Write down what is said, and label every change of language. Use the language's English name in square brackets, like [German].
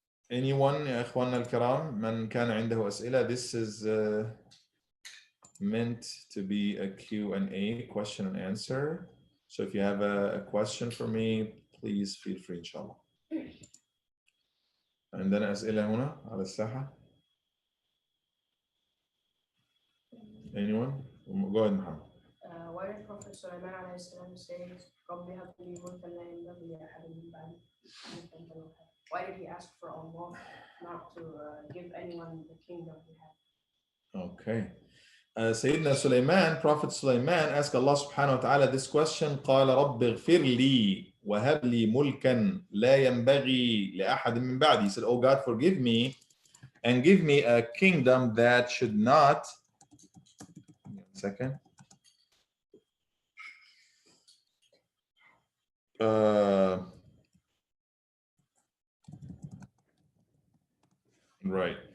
[English] Anyone, [Arabic] يا إخواننا الكرام, من كان عنده أسئلة, [English] this is meant to be a Q&A, question and answer. So if you have a question for me, please feel free, inshallah. [Arabic] عندنا أسئلة هنا على الساحة. [English] Anyone? Go ahead, Muhammad. Why did Prophet Sulaiman alayhi salam say, [Arabic] رَبِّ هَبْ لِي مُلْكًا لَا يَنبَغِي لِأَحَدٍ مِنْ بَعْدِي? [English] Why did he ask for Allah not to give anyone the kingdom he had? Okay. Sayyidina Sulaiman, Prophet Sulaiman asked Allah subhanahu wa ta'ala this question, [Arabic] قال رب اغفر لي وهب لي ملكا لا ينبغي لأحد من بعدي. [English] He said, oh God, forgive me and give me a kingdom that should not, second, right.